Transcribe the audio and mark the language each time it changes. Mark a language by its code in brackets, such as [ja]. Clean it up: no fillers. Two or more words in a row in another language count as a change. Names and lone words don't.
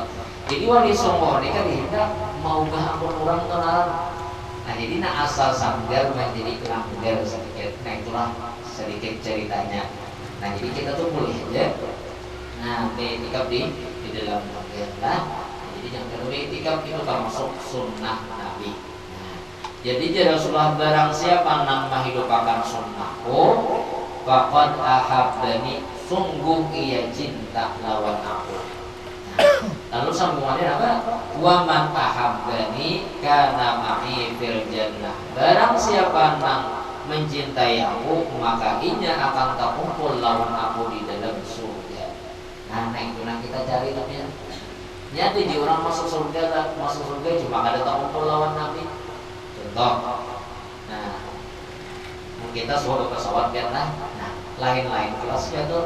[bjn] Jadi Wali Songo ini kan dihendak mau ampun orang kenalan. Nah, jadi asal sanggar menjadi langgar sedikit. Nah, itulah sedikit ceritanya. Nah, jadi kita tuh boleh aja. Nah, i'tikaf di dalam langgar lah. Jadi yang kedua i'tikaf itu termasuk sunnah Nabi. Nah, jadi Rasulullah barang siapa nang menghidupakan sunnahku, [ar] faqad ahabbani, [bjn] sungguh ia cinta lawan aku. Lalu sambungannya apa? [ar] Wa man ahabbani kana ma'i fil jannah. [bjn] Barang siapa nang mencintai aku, maka inya akan terkumpul lawan aku di dalam surga. Nah itu nah kita cari tapi ya di orang masuk surga cuma ada terkumpul lawan Nabi. Contoh, nah kita suruh pesawat kan, nah lain-lain kelasnya tuh.